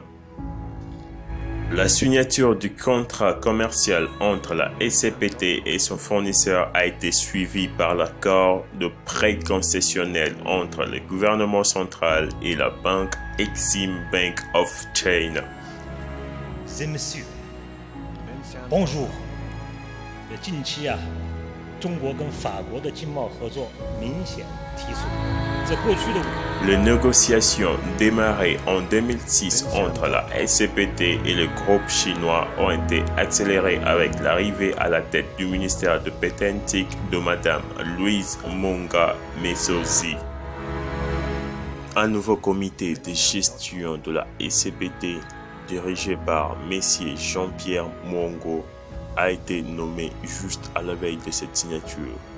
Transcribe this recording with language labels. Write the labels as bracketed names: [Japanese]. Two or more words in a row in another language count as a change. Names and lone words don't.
[French] La signature du contrat commercial entre la SCPT et son fournisseur a été suivie par l'accord de prêt concessionnel entre le gouvernement central et la banque Exim Bank of China. et messieurs, bonjour. [Chinese] 近期啊，中国跟法国的经贸合作明显提速。在过去的 [French] Les négociations démarrées en 2006 entre la SCPT et le groupe chinois ont été accélérées avec l'arrivée à la tête du ministère de pétentique de Madame Louise Monga Mesozi. Un nouveau comité de gestion de la SCPT dirigé par Messier Jean-Pierre Mwongo a été nommé juste à la veille de cette signature.